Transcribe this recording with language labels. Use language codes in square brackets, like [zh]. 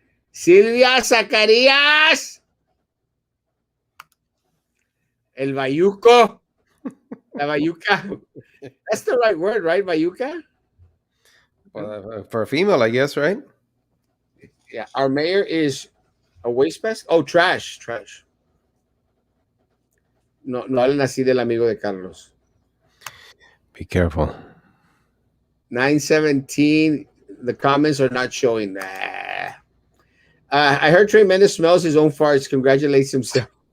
[es] Sylvia Zacarías, el bayuco, la bayuca. [en] That's the right word, right? [es] Bayuca? [en] Well, for a female, I guess, right? Yeah. Our mayor is a waste basket. Oh, trash, trash. [es] No, no hablen así del amigo de Carlos. [en] Be careful. 917. The comments are not showing. Nah. I heard Trey Mendes smells his own farts. Congratulates himself.